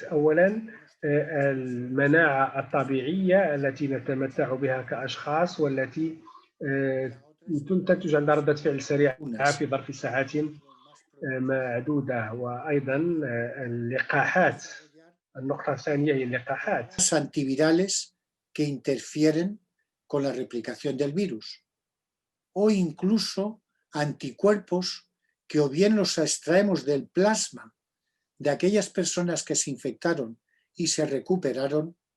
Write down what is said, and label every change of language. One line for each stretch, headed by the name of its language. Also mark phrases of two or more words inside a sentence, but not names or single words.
Arabic: أولاً، المناعة الطبيعية التي نتمتع بها كأشخاص والتي تنتج عند ردة فعل سريعة في ظرف ساعات معدودة. وأيضا اللقاحات. النقطة الثانية هي اللقاحات.
Spanish: antivirales que interfieren con la replicación del virus o incluso anticuerpos que o bien los extraemos del plasma de aquellas personas que se infectaron y se recuperaron